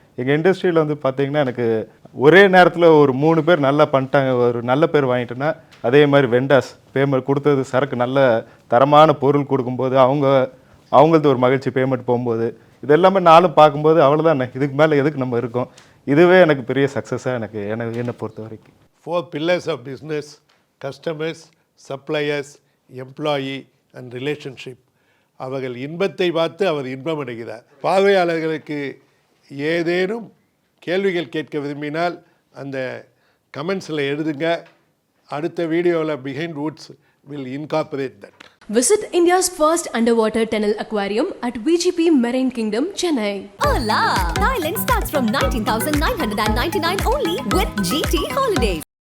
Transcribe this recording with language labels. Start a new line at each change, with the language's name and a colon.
Tamil: எங்கள் இண்டஸ்ட்ரியில் வந்து பார்த்திங்கன்னா எனக்கு ஒரே நேரத்தில் ஒரு 3 பேர் நல்லா பண்ணிட்டாங்க, ஒரு நல்ல பேர் வாங்கிட்டேன்னா அதே மாதிரி வெண்டாஸ் பேமெண்ட் கொடுத்தது சரக்கு நல்ல தரமான பொருள் கொடுக்கும்போது அவங்களது ஒரு மகிழ்ச்சி பேமெண்ட் போகும்போது இதெல்லாமே நானும் பார்க்கும்போது அவ்வளோதான், இதுக்கு மேலே எதுக்கு நம்ம இருக்கோம். இதுவே எனக்கு பெரிய சக்ஸஸாக என்னை பொறுத்த வரைக்கும்.
English: 4 pillars of business: customers, suppliers,
Tamil: employee and relationship. அவர்கள் இன்பத்தை பார்த்து அவர் இன்பம் அடைகிறார். பார்வையாளர்களுக்கு ஏதேனும் கேள்விகள் கேட்க விரும்பினால் அந்த கமெண்ட்ஸில் எழுதுங்க. அடுத்த வீடியோவில் behind Woods will incorporate that.
English: Visit India's first underwater tunnel aquarium at VGP Marine Kingdom, Chennai. Hola! Thailand starts from 19,999 only with GT Holidays.